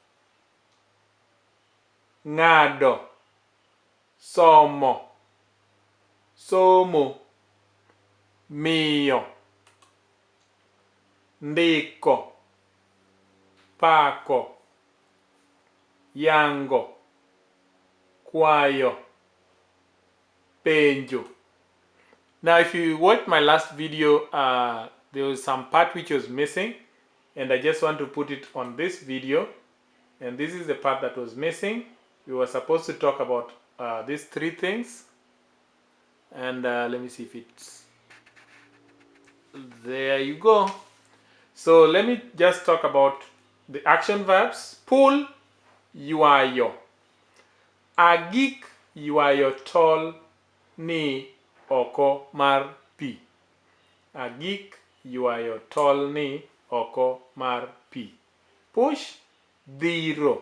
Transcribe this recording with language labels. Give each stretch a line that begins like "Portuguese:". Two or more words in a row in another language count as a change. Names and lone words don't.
Luo (Kenya and Tanzania): ngado, somo, somo, miyo, ndiko, pako, yango, kwayo, penjo.
English: Now if you watched my last video, there was some part which was missing, and I just want to put it on this video, and this is the part that was missing. We were supposed to talk about these three things, and let me see if it's there. You go. So let me just talk about the action verbs. Pull,
Luo (Kenya and Tanzania): yuayo. Agik yuayo tol ni oko mar pi. Agik yuayo tol ni oko mar pi.
English: Push, dhiro.